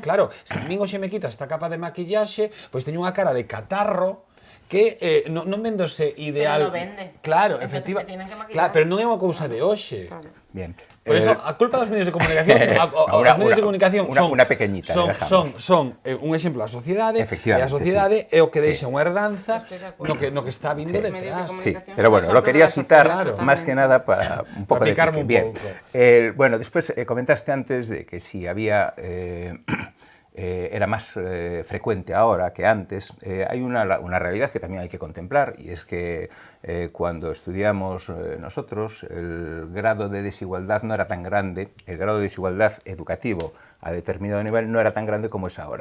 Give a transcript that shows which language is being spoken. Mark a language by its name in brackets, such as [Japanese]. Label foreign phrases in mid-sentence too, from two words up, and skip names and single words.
[Galician] Claro, se a min hoxe me quita esta capa de maquillaxe, pois teño unha cara de catarro que non vendose ideal. Pero non vende. Claro, efectivamente. Claro, pero non é unha cousa de hoxe. Claro. [Spanish] Bien. Por eso, [Galician] a culpa dos medios de comunicación, os medios de comunicación [Spanish] una pequeñita, [Galician] son un exemplo da sociedade, e a sociedade é o que deixa unha herdanza no que está vindo detrás. [Spanish] Sí, pero bueno, lo quería citar más que nada para un poco de pique. Bien. Bueno, después comentaste antes de que si había... era más frecuente ahora que antes. Hay una realidad que también hay que contemplar, y es que cuando estudiamos nosotros, el grado de desigualdad no era tan grande, el grado de desigualdad educativo a determinado nivel no era tan grande como es ahora.